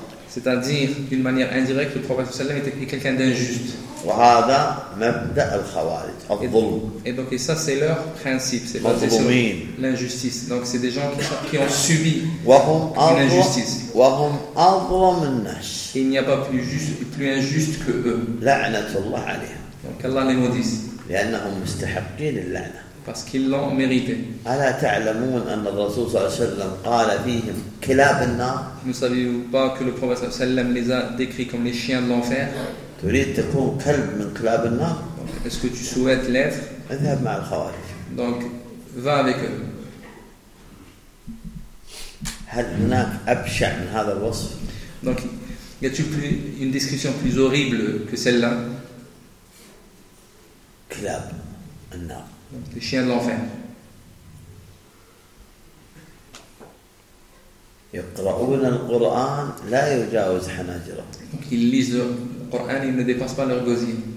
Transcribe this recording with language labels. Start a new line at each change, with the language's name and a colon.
French: C'est-à-dire, d'une manière indirecte, le prophète était quelqu'un d'injuste.
Arabic: وهذا مبدأ الخوارج الظلم.
French: Et donc et ça c'est leur principe, c'est basé sur l'injustice. Donc c'est des gens qui ont subi une injustice.
Arabic: وهم أظلم الناس.
French: Il n'y a pas plus juste, plus injuste que eux.
Arabic: لعنة الله عليهم.
French: Donc Allah les maudisse.
Arabic: لأنهم مستحقين اللعنة.
French: Parce qu'ils l'ont mérité.
Arabic: ألا تعلمون أن الرسول صلى الله عليه وسلم قال فيهم كلاب النار.
French: Ne savez-vous pas que le prophète
Arabic: صلى الله عليه وسلم
French: les a décrits comme les chiens de l'enfer.
Arabic: تريد تكون كلب من كلاب النار؟
French: Donc, est-ce que tu souhaites l'être؟
Arabic: اذهب مع الخوارج.
French: Donc, va avec eux.
Arabic: هل هناك أبشع من هذا الوصف؟
French: Donc, y a-t-il plus une description plus horrible que celle-là؟
Arabic: كلاب النار.
French: Donc, les chiens de l'enfer.
Arabic: يقرؤون القرآن لا يجاوز حناجرهم.
French: Donc, ils lisent le Coran, il ne dépasse pas leur gosier.